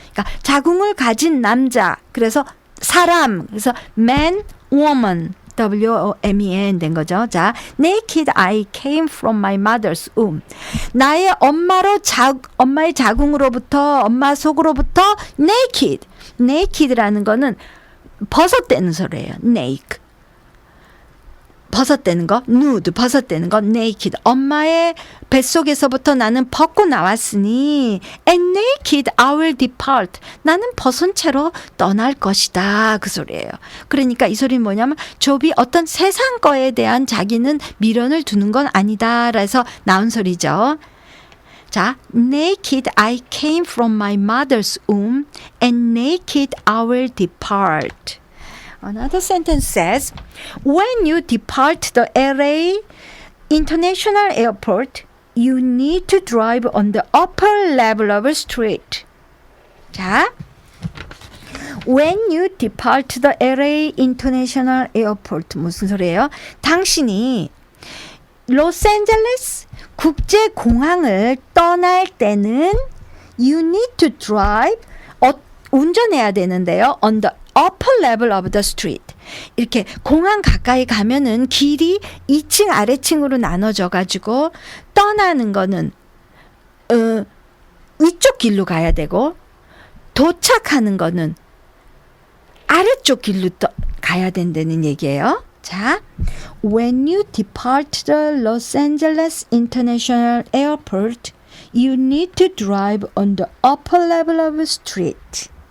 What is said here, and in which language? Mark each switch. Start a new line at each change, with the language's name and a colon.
Korean: 그러니까 자궁을 가진 남자, 그래서 사람, 그래서
English: man, woman, W-O-M-E-N
Korean: 된 거죠.
English: 자, naked I came from my mother's womb.
Korean: 나의 엄마의 자궁으로부터, 엄마 속으로부터 naked. naked라는 거는 벗어떼는 소리예요.
English: naked.
Korean: 벗어떼는 거, nude, 벗어떼는 거, naked. 엄마의 뱃속에서부터 나는 벗고 나왔으니,
English: and naked I will depart.
Korean: 나는 벗은 채로 떠날 것이다. 그 소리예요. 그러니까 이 소리는 뭐냐면, 욥이 어떤 세상 거에 대한 자기는 미련을 두는 건 아니다. 그래서 나온 소리죠.
English: 자, naked I came from my mother's womb, and naked I will depart. Another sentence says, when you depart the LA International Airport, you need to drive on the upper level of a street. 자, when you depart the LA International Airport,
Korean: 무슨 소리예요? 당신이 로스앤젤레스 국제공항을 떠날 때는
English: you need to drive,
Korean: 운전해야 되는데요.
English: on the upper level of the street.
Korean: 이렇게 공항 가까이 가면은 길이 2층 아래층으로 나눠져 가지고 떠나는 거는 위쪽 길로 가야 되고 도착하는 거는 아래쪽 길로 가야 된다는 얘기예요.
English: 자, when you depart the Los Angeles International Airport, you need to drive on the upper level of the street.